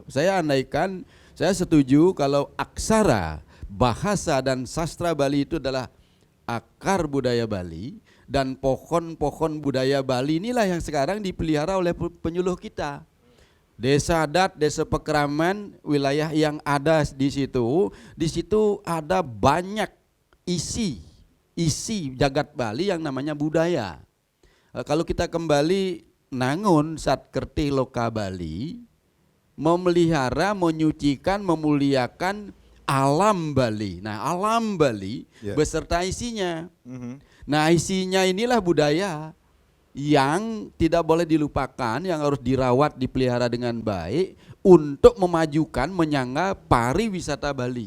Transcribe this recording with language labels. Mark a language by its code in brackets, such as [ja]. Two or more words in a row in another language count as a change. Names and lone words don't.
[id] Saya andaikan, saya setuju kalau aksara, bahasa dan sastra Bali itu adalah akar budaya Bali, dan pohon-pohon budaya Bali inilah yang sekarang dipelihara oleh penyuluh kita. Desa adat, desa pekeraman, wilayah yang ada di situ ada banyak isi jagat Bali yang namanya budaya. Kalau kita kembali nangun sat kertih loka Bali, memelihara, menyucikan, memuliakan alam Bali. Nah, alam Bali beserta isinya. Nah, isinya inilah budaya yang tidak boleh dilupakan, yang harus dirawat, dipelihara dengan baik untuk memajukan, menyangga pariwisata Bali.